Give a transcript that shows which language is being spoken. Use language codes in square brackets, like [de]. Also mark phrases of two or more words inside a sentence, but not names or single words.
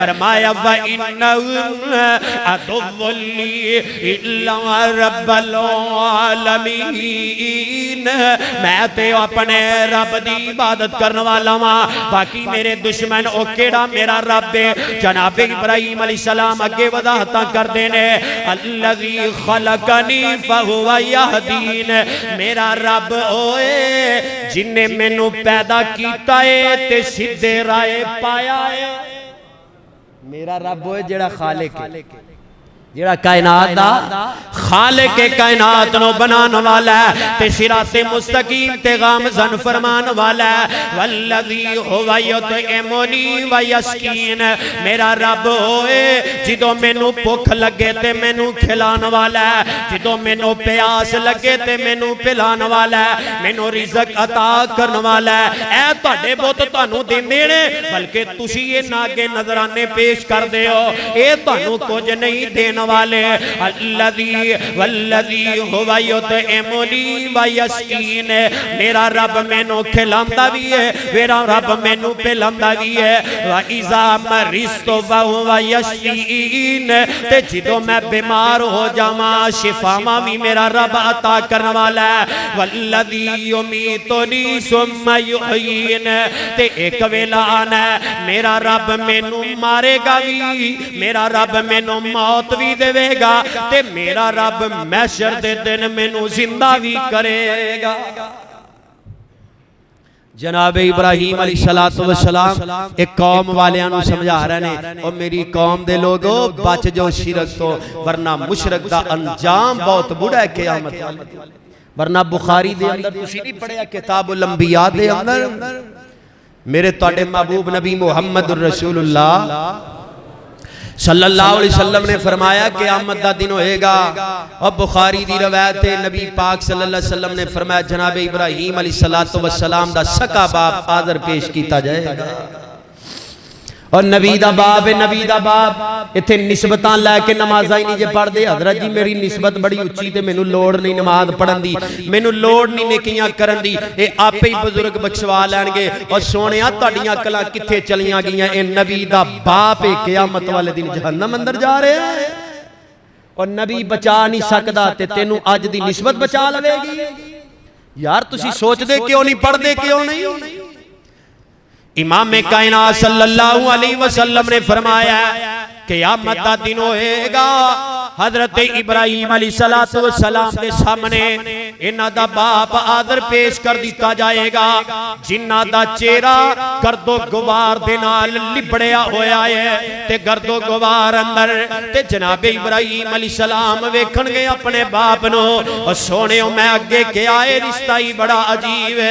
[ar] फरमाया و إنهم عدو لي إلا رب العالمين, [pa] میں تے اپنے رب دی عبادت کرنے والا واں، باقی میرے دشمن او کیہڑا میرا رب ہے. جناب ابراہیم علیہ السلام اگے وضاحتاں کردے نے [ar] الذي خلقني فهو يهدين, [pa] میرا رب اوئے جنہے مینوں پیدا کیتا ہے تے سیدھے راہ پایا ہے. میرا رب ہے جیہڑا خالق ہے، جیہڑا کائنات دا خالق کے کائنات نوں بنانے والا ہے تے صراط مستقیم تے گامزن فرمان والا ہے. [ar] والذي هو يطعمني و يسقين, [pa] میرا رب ہوئے جدوں مینوں بھکھ لگے تے مینوں کھلانے والا ہے، جدوں مینوں پیاس لگے تے مینوں پلانے والا ہے، مینوں رزق عطا کرنے والا ہے. اے تہاڈے بت تہانوں دیندے نے، بلکہ تسی انہاں اگے نذرانے پیش کردے ہو، یہ تہانوں کجھ نہیں دینے والے. [ar] الذي والذي هو يطعمني و يسقين, [pa] میرا رب مینوں کھلاندا بھی ہے، میرا رب مینوں پلاندا بھی ہے. [ar] و إذا مرضت فهو يشفين, [pa] تے جدوں میں بیمار ہو جاواں شفاواں بھی میرا رب عطا کرنے والا ہے. [ar] والذي يميتني ثم يحيين, [pa] تے اک ویلا آنا میرا رب مینوں مارے گا بھی، میرا رب مینوں موت بھی دیوے گا، تے میرا رب محشر دے دن مینوں زندہ بھی کرے گا. جناب ابراہیم [ar] عليه الصلاة والسلام [pa] اک قوم والیاں نوں سمجھا رہے نے، اور میری قوم دے لوگو بچ جاؤ شرک توں، ورنہ مشرک دا انجام بہت برا ہے قیامت والے. ورنہ بخاری دے اندر تسی نہیں پڑھیا کتاب الانبیاء دے اندر میرے تہاڈے محبوب نبی [ar] محمد رسول الله صلى الله عليه وسلم [pa] نے فرمایا قیامت دا دن ہووے گا، اور بخاری دی روایت ہے نبی پاک [ar] صلى الله عليه وسلم [pa] نے فرمایا جناب ابراہیم [ar] عليه الصلاة والسلام [pa] دا سکا باپ آذر پیش کیتا جائے گا، اور نبی دا باپ ہے، نبی دا باپ ایتھے نسبتاں لے کے نمازاں ہی نہیں جے پڑھدے. حضرت جی میری نسبت بڑی اچی تے مینوں لوڑ نہیں نماز پڑھن دی، مینوں لوڑ نہیں نیکیاں کرن دی، یہ آپے ہی بزرگ بخشوا لینگے. اور سوہنیا تہاڈیاں عقلاں کتھے چلیاں گئیاں، یہ نبی دا باپ ہے قیامت والے دن جہنم اندر جا رہے ہیں، اور نبی بچا نہیں سکدا تے تینوں اج دی نسبت بچا لوے گی. یار تسی سوچدے کیوں نہیں، پڑھدے کیوں نہیں? امام کائنات [ar] صلى الله عليه وسلم [pa] نے فرمایا قیامت دا دن ہووے گا، حضرت ابراہیم [ar] عليه الصلاة والسلام [pa] کے سامنے انہاں دا باپ آذر پیش کر دتا جائے گا، جنہاں دا چہرہ گردو غبار دے نال لبڑیا ہویا ہے، تے گردو غبار اندر تے جناب ابراہیم علیہ السلام ویکھنگے اپنے باپ نوں، اور سوہنیو میں اگے کیا ہے رشتہ ہی بڑا عجیب ہے.